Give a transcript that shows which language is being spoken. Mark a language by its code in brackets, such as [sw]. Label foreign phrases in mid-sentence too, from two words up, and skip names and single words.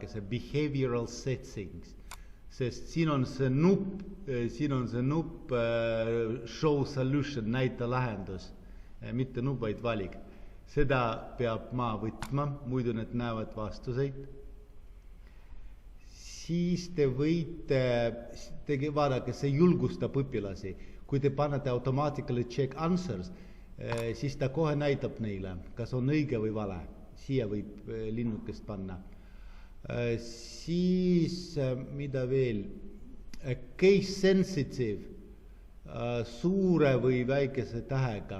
[et] see [en] behavioral settings, [et] sest siin on see nupp [en] show solution, [et] näita lahendus, mitte nupp, vaid valik. Seda peab ma võtma, muidu need näevad vastuseid. siis te võite, vaadake, see julgustab õpilasi. Kui te panete [en] automatically check answers, [et] siis ta kohe näitab neile, kas on õige või vale. Siia võib linnukest panna. Siis, mida veel? [en] Case sensitive, [et] suure või väikese tähega.